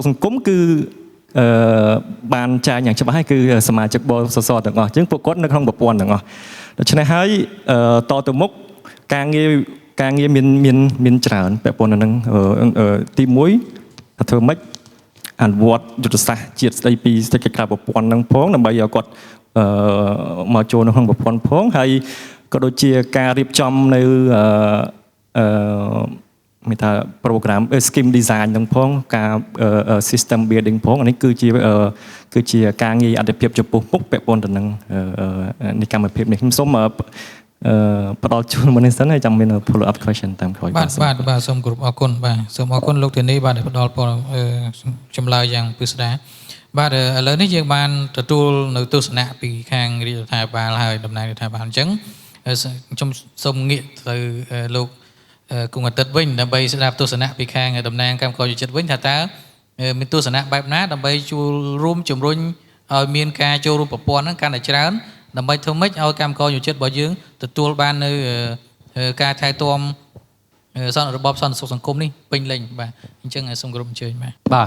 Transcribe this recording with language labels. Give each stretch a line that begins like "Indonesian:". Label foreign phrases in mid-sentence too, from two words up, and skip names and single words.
Khmer: សង្គមគឺបានចែងយ៉ាងច្បាស់ហើយគឺសមាជិកបសសទាំងអស់អញ្ចឹងពួកគាត់នៅក្នុងប្រព័ន្ធទាំងអស់ដូច្នេះហើយតទៅមុខការងារមានច្រើនពាក់ព័ន្ធនឹងទី1ធ្វើម៉េចអនុវត្តយុទ្ធសាស្ត្រជាតិស្តីពីសេដ្ឋកិច្ចក្រៅប្រព័ន្ធនឹងផងដើម្បីឲ្យគាត់មកចូលនៅក្នុងប្រព័ន្ធផងហើយក៏ដូចជាការរៀបចំនៅ មានថា
English: program scheme design
Khmer: នឹងផងការ
English: system building
Khmer: ផងអានេះគឺជាការងារអត្ថប្រយោជន៍ចំពោះមុខពាក់ព័ន្ធទៅនឹងនៃកម្មភាពនេះខ្ញុំសូមផ្ដល់ជូនមុននេះសិនហើយចាំមាន
English: follow up question
Khmer: តាមក្រោយ បាទសូមគោរពអរគុណបាទសូមអរគុណលោកធានីបាទដែលផ្ដល់ចម្លើយយ៉ាងពិស្ដារបាទឥឡូវនេះយើងបានទទួលនៅទស្សនៈ ពីខាងរាជរដ្ឋាភិបាលហើយតំណាងរដ្ឋាភិបាលអញ្ចឹងខ្ញុំសូមងាកទៅលោកគង់អាទិត្យវិញដើម្បីស្ដាប់ទស្សនៈពីខាងតំណាងកម្មករយុចិត្តវិញថាតើមានទស្សនៈបែបណាដើម្បីចូលរួមជំរុញឲ្យមានការចូលរួមប្រព័ន្ធហ្នឹងកាន់តែច្រើនដើម្បីធ្វើម៉េចឲ្យកម្មករយុចិត្តរបស់យើងទទួលបាននៅការថែទាំរបបសន្តិសុខសង្គមនេះពេញលេញបាទអញ្ចឹងសូមគោរពអញ្ជើញបាទ